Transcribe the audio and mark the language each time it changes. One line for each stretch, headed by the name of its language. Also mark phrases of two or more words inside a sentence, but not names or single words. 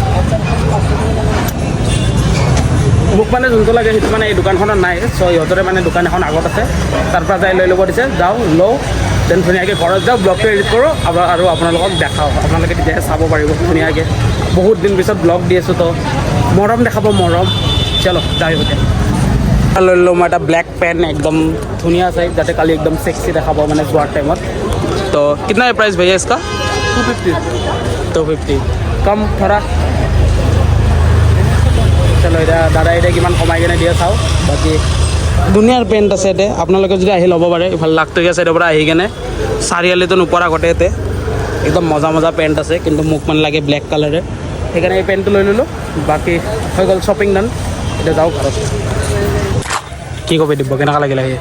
Assamese: মানে এই দোকানখনত নাই চ' সিহঁতৰে মানে দোকান এখন আগত আছে তাৰ পৰা যাই লৈ ল'ব দিছে যাওঁ লওঁ দেন ধুনীয়াকৈ ঘৰত যাওঁ ব্লগটো এডিট কৰোঁ আৰু আপোনালোকক দেখাওঁ আপোনালোকে তেতিয়াহে চাব পাৰিব ধুনীয়াকৈ বহুত দিন পিছত ব্লগ দি আছোঁ তো মৰম দেখাব মৰম চলো যাই হোতে লৈ ল'লোঁ মই এটা
English: black pant
Assamese: একদম ধুনীয়া চাই যাতে কালি একদম সেক্সি দেখাব মানে যোৱাৰ টাইমত তো
Hindi: कितना है प्राइस भैया इसका 250 कम थोड़ा
Assamese: চলো এতিয়া দাদা এতিয়া কিমান কমাই কিনে দিয়ে চাওঁ বাকী ধুনীয়াৰ পেণ্ট আছে ইয়াতে আপোনালোকে যদি আহি ল'ব পাৰে ইফালে লাখটকীয়া চাইডৰ পৰা আহি কিনে চাৰিআলিটো নোপোৱাৰ আগতে ইয়াতে একদম মজা পেণ্ট আছে কিন্তু মোক মানে লাগে ব্লেক কালাৰে সেইকাৰণে এই পেণ্টটো লৈ ল'লোঁ বাকী হৈ গ'ল
English: shopping done
Assamese: এতিয়া যাওঁ ঘৰত কি ক'বি দিব কেনেকুৱা লাগিলে আহি